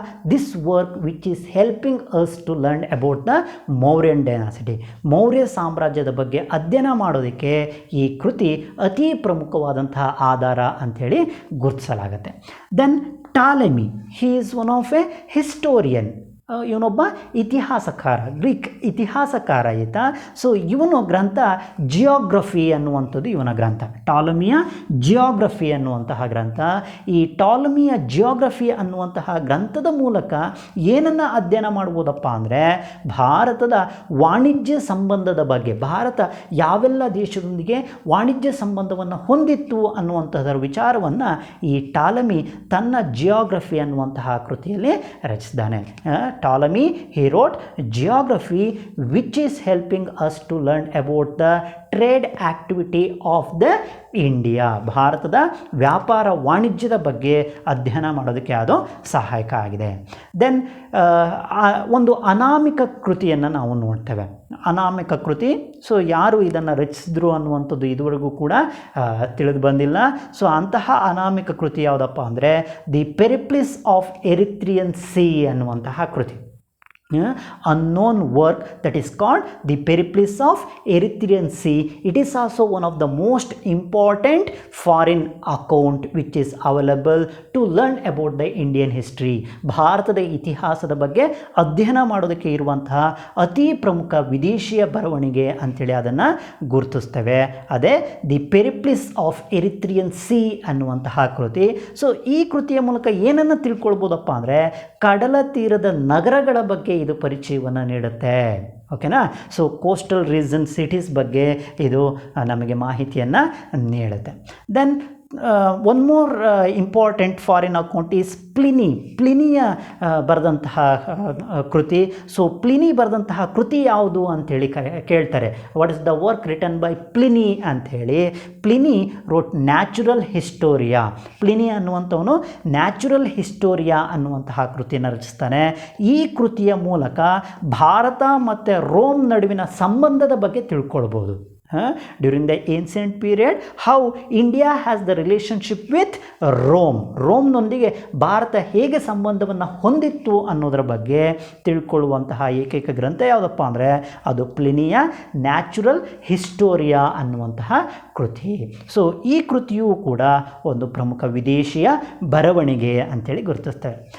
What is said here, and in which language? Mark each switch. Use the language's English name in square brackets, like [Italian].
[English] This work which is helping us to learn about the Mauryan dynasty. [Kannada] Maurya ಸಾಮ್ರಾಜ್ಯದ ಬಗ್ಗೆ ಅಧ್ಯಯನ ಮಾಡೋದಕ್ಕೆ ಈ ಕೃತಿ ಅತಿ ಪ್ರಮುಖವಾದಂತಹ ಆಧಾರ ಅಂಥೇಳಿ ಗುರುತಿಸಲಾಗುತ್ತೆ. [English] Then Ptolemy, he is one of a historian. [Kannada] ಇವನೊಬ್ಬ ಇತಿಹಾಸಕಾರ, ಗ್ರೀಕ್ ಇತಿಹಾಸಕಾರ ಈತ. ಸೊ ಇವನು ಗ್ರಂಥ ಜಿಯೋಗ್ರಫಿ ಅನ್ನುವಂಥದ್ದು ಇವನ ಗ್ರಂಥ, ಟಾಲಮಿಯ ಜಿಯೋಗ್ರಫಿ ಅನ್ನುವಂತಹ ಗ್ರಂಥ. ಈ ಟಾಲಮಿಯ ಜಿಯೋಗ್ರಫಿ ಅನ್ನುವಂತಹ ಗ್ರಂಥದ ಮೂಲಕ ಏನನ್ನು ಅಧ್ಯಯನ ಮಾಡ್ಬೋದಪ್ಪ ಅಂದರೆ ಭಾರತದ ವಾಣಿಜ್ಯ ಸಂಬಂಧದ ಬಗ್ಗೆ, ಭಾರತ ಯಾವೆಲ್ಲ ದೇಶದೊಂದಿಗೆ ವಾಣಿಜ್ಯ ಸಂಬಂಧವನ್ನು ಹೊಂದಿತ್ತು ಅನ್ನುವಂಥದ್ರ ವಿಚಾರವನ್ನು ಈ ಟಾಲಮಿ ತನ್ನ ಜಿಯೋಗ್ರಫಿ ಅನ್ನುವಂತಹ ಕೃತಿಯಲ್ಲಿ ರಚಿಸಿದ್ದಾನೆ. [English] Ptolemy, he wrote geography which is helping us to learn about the trade activity of the India. [Kannada] ಭಾರತದ ವ್ಯಾಪಾರ ವಾಣಿಜ್ಯದ ಬಗ್ಗೆ ಅಧ್ಯಯನ ಮಾಡೋದಕ್ಕೆ ಅದು ಸಹಾಯಕ ಆಗಿದೆ. ದೆನ್ ಒಂದು ಅನಾಮಿಕ ಕೃತಿಯನ್ನು ನಾವು ನೋಡ್ತೇವೆ. ಅನಾಮಿಕ ಕೃತಿ, ಸೊ ಯಾರು ಇದನ್ನು ರಚಿಸಿದ್ರು ಅನ್ನುವಂಥದ್ದು ಇದುವರೆಗೂ ಕೂಡ ತಿಳಿದು ಬಂದಿಲ್ಲ. ಸೊ ಅಂತಹ ಅನಾಮಿಕ ಕೃತಿ ಯಾವುದಪ್ಪ ಅಂದರೆ ದಿ ಪೆರಿಪ್ಲಿಸ್ ಆಫ್ ಎರಿತ್ರಿಯನ್ ಸೀ ಅನ್ನುವಂತಹ ಕೃತಿ. [English] unknown work that is called the Periplis of Erythraean Sea. It is also one of the most important foreign account which is available to learn about the Indian history. [Kannada] ಭಾರತದ ಇತಿಹಾಸದ ಬಗ್ಗೆ ಅಧ್ಯಯನ ಮಾಡೋದಕ್ಕೆ ಇರುವಂತಹ ಅತಿ ಪ್ರಮುಖ ವಿದೇಶಿಯ ಬರವಣಿಗೆ ಅಂಥೇಳಿ ಅದನ್ನು ಗುರುತಿಸ್ತೇವೆ. ಅದೇ ದಿ ಪೆರಿಪ್ಲಿಸ್ ಆಫ್ ಎರಿಥ್ರಿಯನ್ ಸಿ ಅನ್ನುವಂತಹ ಕೃತಿ. ಸೊ ಈ ಕೃತಿಯ ಮೂಲಕ ಏನನ್ನು ತಿಳ್ಕೊಳ್ಬೋದಪ್ಪ ಅಂದರೆ ಕಡಲ ತೀರದ ನಗರಗಳ ಬಗ್ಗೆ ಇದು ಪರಿಚಯವನ್ನು ನೀಡುತ್ತೆ. ಓಕೆನಾ. ಸೊ [English] coastal region cities [Kannada] ಬಗ್ಗೆ ಇದು ನಮಗೆ ಮಾಹಿತಿಯನ್ನು ನೀಡುತ್ತೆ. [English] then one more important foreign account is ಪ್ಲಿನಿಯ [Kannada] ಬರೆದಂತಹ ಕೃತಿ. ಸೊ ಪ್ಲಿನಿ ಬರೆದಂತಹ ಕೃತಿ ಯಾವುದು ಅಂಥೇಳಿ ಕೇಳ್ತಾರೆ. [English] what is the work written by Pliny [Kannada] ಅಂಥೇಳಿ. [English] Pliny wrote natural historia. [Kannada] Pliny ಅನ್ನುವಂಥವನು natural historia ಅನ್ನುವಂತಹ ಕೃತಿಯನ್ನು ರಚಿಸ್ತಾನೆ. ಈ ಕೃತಿಯ ಮೂಲಕ ಭಾರತ ಮತ್ತು ರೋಮ್ ನಡುವಿನ ಸಂಬಂಧದ ಬಗ್ಗೆ ತಿಳ್ಕೊಳ್ಬೋದು. [English] During the ancient period, how India has the relationship with Rome. [Kannada] ರೋಮ್ನೊಂದಿಗೆ Bharat ಹೇಗೆ ಸಂಬಂಧವನ್ನು ಹೊಂದಿತ್ತು ಅನ್ನೋದರ ಬಗ್ಗೆ ತಿಳ್ಕೊಳ್ಳುವಂತಹ ಏಕೈಕ ಗ್ರಂಥ ಯಾವುದಪ್ಪ ಅಂದರೆ ಅದು ಪ್ಲಿನಿಯ ನ್ಯಾಚುರಲ್ ಹಿಸ್ಟೋರಿಯಾ ಅನ್ನುವಂತಹ ಕೃತಿ. ಸೊ ಈ ಕೃತಿಯೂ ಕೂಡ ಒಂದು ಪ್ರಮುಖ ವಿದೇಶಿಯ ಬರವಣಿಗೆ ಅಂಥೇಳಿ ಗುರುತಿಸ್ತೇವೆ.